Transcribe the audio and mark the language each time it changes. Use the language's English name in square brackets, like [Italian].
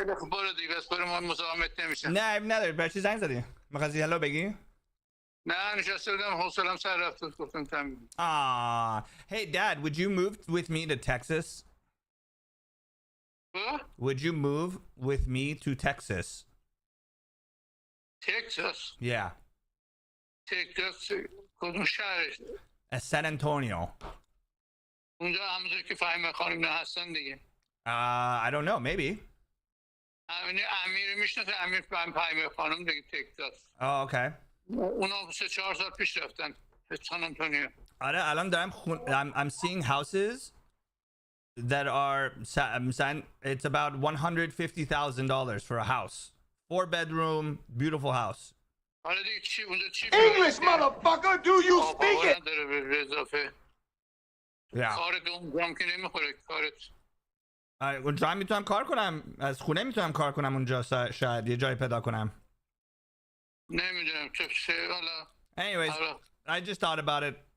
[Persian] برو دیگه بس برو ما مزاحمت نمیشم. نه اب نداری برای چی زنگ زدی؟ می‌خواستی هلو بگی؟ نه نشسته بودم حوصله‌ام سر رفت گفتم تمام. [English] Hey dad, would you move with me to Texas? Would you move with me to Texas? Texas. Yeah. [Persian] Texas کدوم شهرش؟ [English] San Antonio. [Persian] اونجا همونجور که فهیمه خانم نه هستن دیگه. [English] I don't know, maybe. [Persian] امیر میشناسه امیر فهیمه خانم دیگه تگزاس. [English] Oh, okay. [Persian] اونا 3-4 سال پیش رفتن سان آنتونیو. آره الان دارم [English] I'm seeing houses that are it's about $150,000 for a house. 4-bedroom, beautiful house. [Persian] حالا دیگه چی اونجا چی [English] English, motherfucker, do you speak it? [Persian] داره به اضافه [English] Yeah. [Persian] کارت اونجا که نمیخوره کارت. اونجا هم میتونم کار کنم از خونه میتونم کار کنم اونجا شاید یه جای پیدا کنم. نمیدونم تو چه حالا. [English] Anyways, I just thought about it.